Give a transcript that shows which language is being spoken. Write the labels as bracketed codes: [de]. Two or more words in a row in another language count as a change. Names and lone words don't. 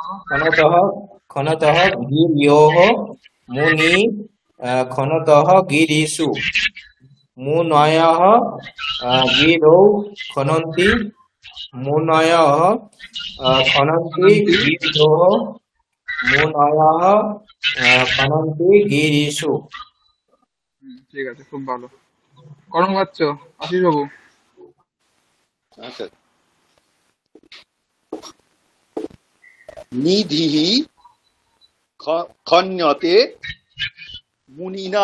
[sa] খনতঃ খনতঃ গিরয়োঃ, মুনি খনতঃ গিরিষু। মুনয়ঃ গিরৌ খনন্তি, মুনয়ঃ খনন্তি খনন্তি। গিরয়োঃ, মুনয়ঃ খনন্তি গিরিষু। [bn] ঠিক আছে, খুব ভালো। করণ পাচ্ছ আশিস বাবু। [sa] আচ্ছা, নিধিः খন্যতে মুনিনা,